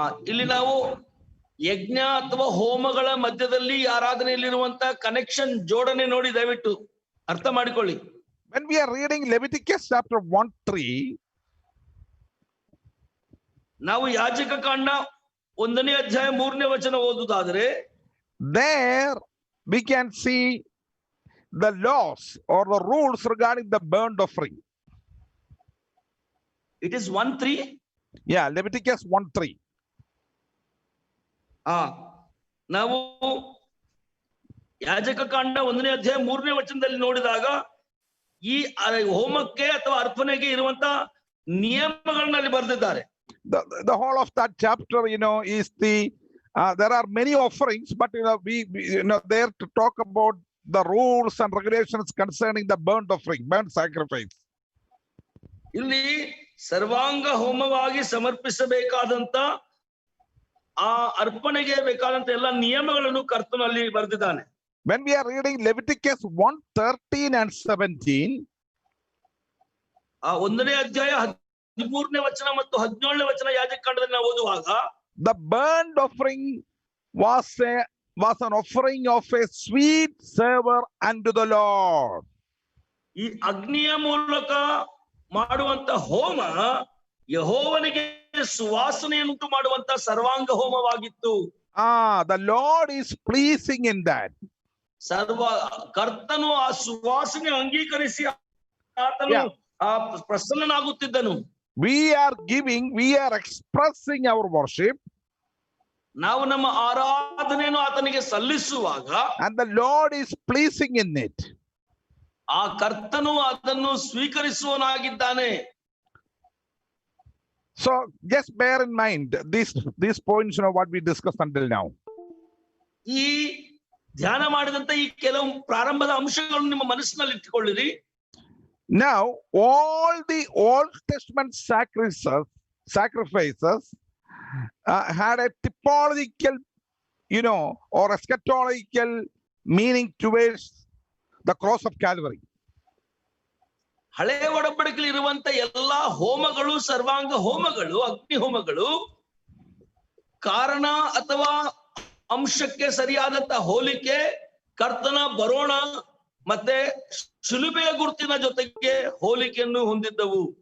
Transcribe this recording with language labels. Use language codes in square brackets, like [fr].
[kn] ಇಲ್ಲಿ ನಾವು ಯಜ್ಞ ಅಥವಾ ಹೋಮಗಳ ಮಧ್ಯದಲ್ಲಿ ಆರಾಧನೆಯಲ್ಲಿರುವಂತ ಕನೆಕ್ಷನ್, ಜೋಡಣೆ ನೋಡಿ ದಯವಿಟ್ಟು ಅರ್ಥ ಮಾಡಿಕೊಳ್ಳಿ. [en] When we are reading Leviticus chapter 1:3, [kn] ನಾವು ಯಾಜಕ ಕಾಂಡ 1ನೇ ಅಧ್ಯಾಯ 3ನೇ ವಚನ ಓದುವುದಾದರೆ, [en] there we can see the laws or the rules regarding the burnt offering. It is 1:3. Yeah, Leviticus 1:3. [kn] ನಾವು ಯಾಜಕ ಕಾಂಡ 1ನೇ ಅಧ್ಯಾಯ 3ನೇ ವಚನದಲ್ಲಿ ನೋಡಿದಾಗ ಈ ಹೋಮಕ್ಕೆ ಅಥವಾ ಅರ್ಪಣೆಗೆ ಇರುವಂತ ನಿಯಮಗಳನ್ನ ಅಲ್ಲಿ ಬರೆದಿದ್ದಾರೆ. [en] the whole of that chapter, is there are many offerings, but we there to talk about the rules and regulations concerning the burnt sacrifice. [kn] ಇಲ್ಲಿ ಸರ್ವಾಂಗ ಹೋಮವಾಗಿ ಸಮರ್ಪಿಸಬೇಕಾದಂತ ಆ ಅರ್ಪಣೆಗೆ ಬೇಕಾದಂತ ಎಲ್ಲ ನಿಯಮಗಳನ್ನು ಕರ್ತನು ಅಲ್ಲಿ ಬರೆದಿದ್ದಾನೆ. [en] When we are reading Leviticus 1:13 and 17, [kn] ಆ 1ನೇ ಅಧ್ಯಾಯ 13ನೇ ವಚನ ಮತ್ತು 17ನೇ ವಚನ ಯಾಜಕಕಾಂಡದಲ್ಲಿ ನಾವು ಓದುವಾಗ, [en] the burnt offering was an offering of a sweet savor unto the Lord. [kn] ಈ ಅಗ್ನಿಯ ಮೂಲಕ ಮಾಡುವಂತ ಹೋಮ ಯೆಹೋವನಿಗೆ ಸುವಾಸನೆಯನ್ನುಂಟು ಮಾಡುವಂತ ಸರ್ವಾಂಗ ಹೋಮವಾಗಿತ್ತು. [en] The Lord is pleasing in that. [kn] ಕರ್ತನು ಆ ಸುವಾಸನೆ ಅಂಗೀಕರಿಸಿ ಆತನು ಪ್ರಸನ್ನನಾಗುತ್ತಿದ್ದನು. [en] We are expressing our worship, [kn] ನಾವು ನಮ್ಮ ಆರಾಧನೆಯನ್ನು ಆತನಿಗೆ ಸಲ್ಲಿಸುವಾಗ, [en] and the Lord is pleasing in it. [kn] ಆ ಕರ್ತನು ಅದನ್ನು ಸ್ವೀಕರಿಸುವನಾಗಿದ್ದಾನೆ. [en] So just bear in mind these points, what we discussed until now. [kn] ಈ ಧ್ಯಾನ ಮಾಡಿದಂತ ಈ ಕೆಲವು ಪ್ರಾರಂಭದ ಅಂಶಗಳನ್ನು ನಿಮ್ಮ ಮನಸ್ಸಿನಲ್ಲಿ ಇಟ್ಟುಕೊಳ್ಳಿರಿ. [en] Now all the Old Testament sacrifices had a typological, or eschatological meaning towards the cross of Calvary. [kn] ಹಳೆ ಒಡಂಬಡಿಕೆಯಲ್ಲಿ ಇರುವಂತ ಎಲ್ಲಾ ಹೋಮಗಳು, ಸರ್ವಾಂಗ ಹೋಮಗಳು, ಅಗ್ನಿ ಹೋಮಗಳು ಕಾರಣ ಅಥವಾ ಅಂಶಕ್ಕೆ ಸರಿಯಾದಂತ ಹೋಲಿಕೆ, ಕರ್ತನ ಬರೋಣ ಮತ್ತೆ ಶಿಲುಬೆಯ ಗುರುತಿನ ಜೊತೆಗೆ ಹೋಲಿಕೆಯನ್ನು ಹೊಂದಿದ್ದವು.